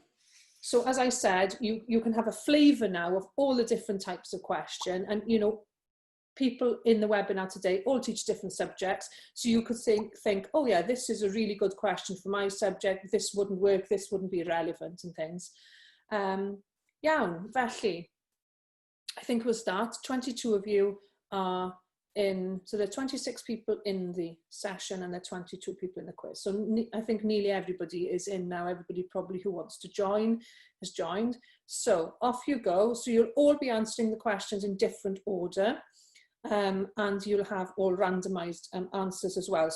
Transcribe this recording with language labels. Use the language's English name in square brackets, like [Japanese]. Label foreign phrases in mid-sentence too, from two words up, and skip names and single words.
[English] So as I said, you can have a flavour now of all the different types of question. And, you know, people in the webinar today all teach different subjects. So you could think, oh yeah, this is a really good question for my subject. This wouldn't work, this wouldn't be relevant and things. [Welsh] Iawn, felly, [English] I think we'll start. 22 of you are in, so there are 26 people in the session and there are 22 people in the quiz. So I think nearly everybody is in now. Everybody probably who wants to join has joined. So off you go. So you'll all be answering the questions in different order, and you'll have all randomized answers as well.